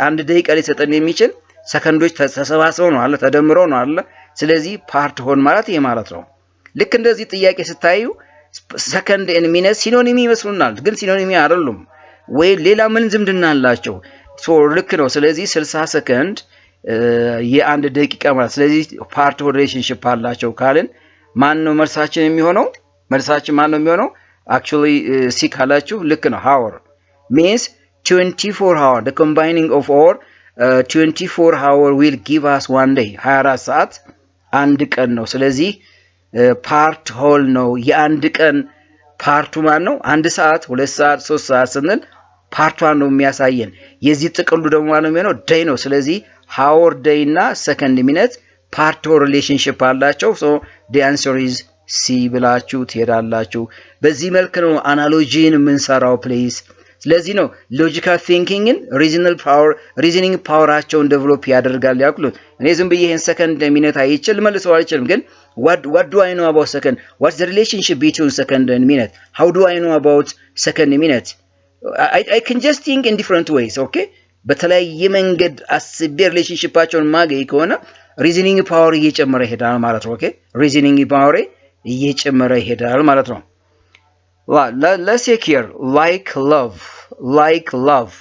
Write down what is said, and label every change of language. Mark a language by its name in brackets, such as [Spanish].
[Amharic] 1 ደቂቃ ሊሰጠን የሚችል ሰከንዶች ተሰባስበው ነው አለ ተደምረው ነው አለ። ስለዚህ ፓርት ሆን ማለት ይሄ ማለት ነው። ልክ እንደዚህ ጥያቄ ስታዩ ሰከንድ ኤንድ ሚኒት ሲኖኒሚ ይመስሉናል፣ ግን ሲኖኒሚ አይደሉም። ወይ ሌላ ምን ዝምድና አላቸው? ሶ ልክ ነው። ስለዚህ 60 ሰከንድ የአንድ ደቂቃ ማለት ስለዚህ ፓርት ሪሌሽንሺፕ አላቸው ካልን ማን ነው መልሳችን የሚሆነው? መልሳችን ማን ነው የሚሆነው? actually ሲ ካላችሁ ልክ ነው። [English] hour means 24 hour. The combining of our 24 hour will give us one day. [Amharic] 24 ሰዓት አንድ ቀን ነው። ስለዚህ ፓርት ሆል ነው። የአንድ ቀን ፓርቱ ማን ነው? 1 ሰዓት 2 ሰዓት 3 ሰዓት ስንል ፓርቷን ነው የሚያሳየን። የዚህ ጥቅሉ ደግሞ ማን ነው የሚሆነው? ዴይ ነው። ስለዚህ hour day እና second minute ፓርት ሪሌሽንሺፕ አላቸው። ሶ [English] the answer is C [Amharic] ብላችሁ ትሄዳላችሁ። በዚህ መልክ ነው አናሎጂን የምንሰራው ፕሌስ። ስለዚህ ነው ሎጂካል ቲንኪንግን ሪዝኒንግ ፓወራቸውን ዴቨሎፕ ያደርጋል ያልኩት። እኔ ዝም ብዬ ይሄን ሰከንድ ሚኒት አይችል መልሰው አልችልም፣ ግን [English] what do I know about second? What's the relationship between second and minute? How do I know about second minute? I can just think in different ways. [Amharic] Okay, በተለያየ መንገድ አስቤ ሪሌሽንሺፓቸውን ማገኝ ከሆነ ሪዝኒንግ ፓወር እየጨመረ ይሄዳል ማለት ነው። ኦኬ ሪዝኒንግ ፓወር እየጨመረ ይሄዳል ማለት ነው። [English] let's take here like love.